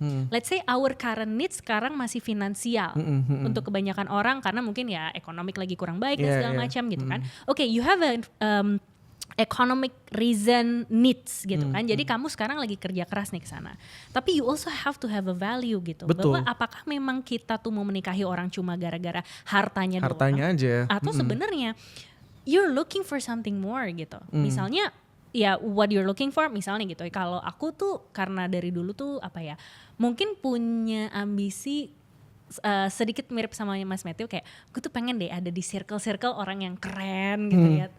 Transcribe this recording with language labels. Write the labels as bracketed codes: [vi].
[en] Let's say our current needs [id] sekarang masih finansial untuk kebanyakan orang, karena mungkin ya ekonomik lagi kurang baik dan segala macam gitu kan. [en] Oke, you have a economic reason needs gitu kan. [id] Jadi kamu sekarang lagi kerja keras nih ke sana. Tapi [en] you also have to have a value [id] gitu. Betul. Bahwa apakah memang kita tuh mau menikahi orang cuma gara-gara hartanya doang? Hartanya aja. Atau sebenarnya [en] you're looking for something more [id] gitu. Misalnya [en] ya what you're looking for [id] misalnya gitu. Kalau aku tuh karena dari dulu tuh apa ya, mungkin punya ambisi sedikit mirip sama Mas Matthew, kayak gue tuh pengen deh ada di circle orang yang keren gitu ya.